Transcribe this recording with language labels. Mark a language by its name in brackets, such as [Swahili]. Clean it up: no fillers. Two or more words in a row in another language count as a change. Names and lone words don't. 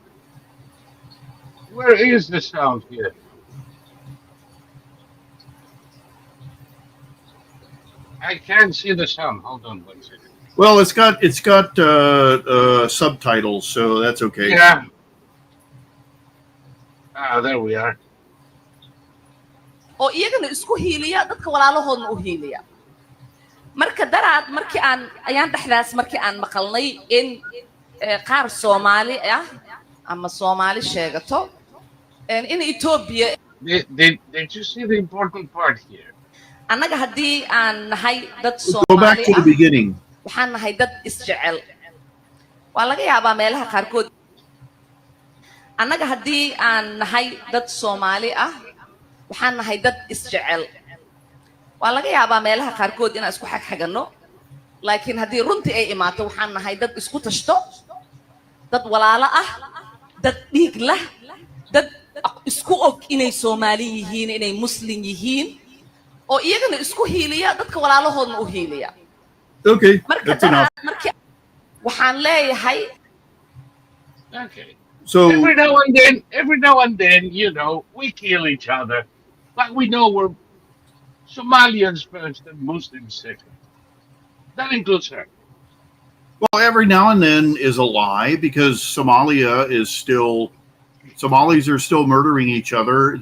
[English] Where is the sound here? I can't see the sound. Hold on 1 second. Well, it's got subtitles, so that's okay. Yeah. There we are. [Somali] oo iyagana isku hiiliya dadka walaalahoodna u hiiliya marka daraad markii ayaan dhexdaas markii aan maqalnay in qaar Soomaali ah ama Soomaali sheegato in Ethiopia. [English] Did you see the important part here? [Somali] Annaga haddii aan nahay dad Soomaali [English] Go back to the beginning. [Somali] waxaan nahay dad isjecel waa laga yaabaa meelaha qaarkood annaga haddii aan nahay dad Soomaali ah waxaan nahay dad isjecel waa laga yaabaa meelaha qaarkood inaan isku xagxagano laakiin haddii runtii ay imaato waxaan nahay dad isku tashto dad walaalo ah dad dhiig lah dad isku og inay Soomaali yihiin inay Muslim yihiin oo iyagana isku hiiliya dadka walaalahoodna u hiiliya. [English] Okay, that's enough. [Somali] waxaan leeyahay [English] Okay. So every now and then, you know, we kill each other, but we know we're Somalians first and Muslims second. That includes her. well, every now and then is a lie because Somalis are still murdering each other.